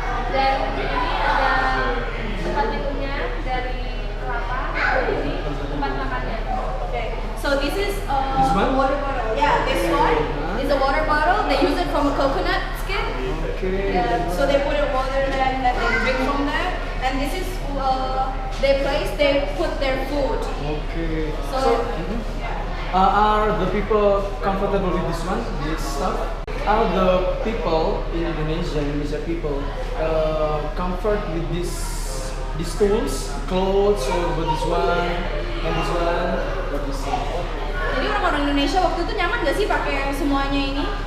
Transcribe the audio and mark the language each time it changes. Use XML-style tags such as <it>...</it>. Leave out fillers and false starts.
<id>Dan ini ada tempat minumnya dari kelapa, ini tempat makannya.</id> <en>Okay. So this is This one? water bottle. Yeah, this one is a water bottle. They use it from a coconut skin. Okay. Yeah, so they put in water there and then they drink from there. And this is their place they put their food. Okay. So, Are the people comfortable with this one, this stuff? Are the people in Indonesia people comfort with these tools, clothes, or with this one and this one? What do you say?</en> <id>Jadi orang-orang Indonesia waktu itu nyaman gak sih pakai semuanya ini?</id>